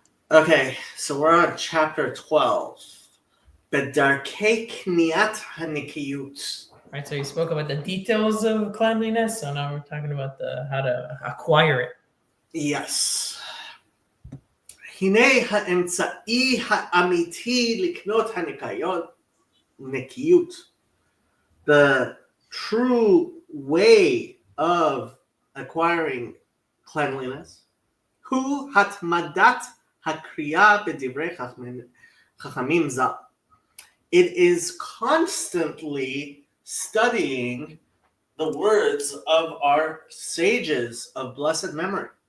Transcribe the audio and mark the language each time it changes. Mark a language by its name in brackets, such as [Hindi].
[English] Okay, so we're on chapter 12. [Hebrew] בדרכי קניית הנקיות. [English] Right, so you spoke about the details of cleanliness, so now we're talking about how to acquire it. Yes. [Hebrew] הנה האמצעי האמיתי לקנות נקיות. [English] The true way of acquiring cleanliness [Hebrew] הוא התמדת הקריאה בדברי חכמים ז"ל. [English] It is constantly studying the words of our sages of blessed memory.